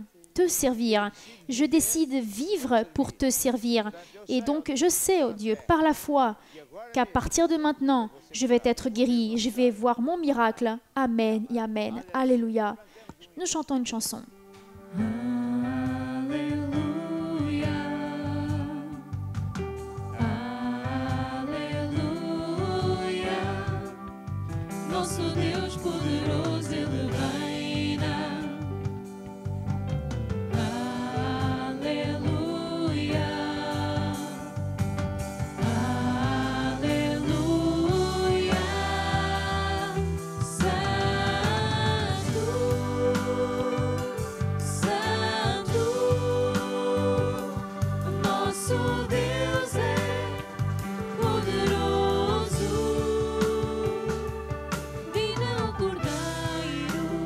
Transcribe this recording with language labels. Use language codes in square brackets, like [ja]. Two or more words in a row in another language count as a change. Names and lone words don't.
[fr] te servir. Je décide vivre pour te servir. Et donc, je sais, oh Dieu, par la foi, qu'à partir de maintenant, je vais être guéri. Je vais voir mon miracle. Amen et Amen. Alléluia. Nous chantons une chanson. [pt] Aleluia, aleluia, nosso Deus poderoso, Ele reina. Aleluia, aleluia, Santo, Santo, nosso Deus é poderoso, Divino Cordeiro.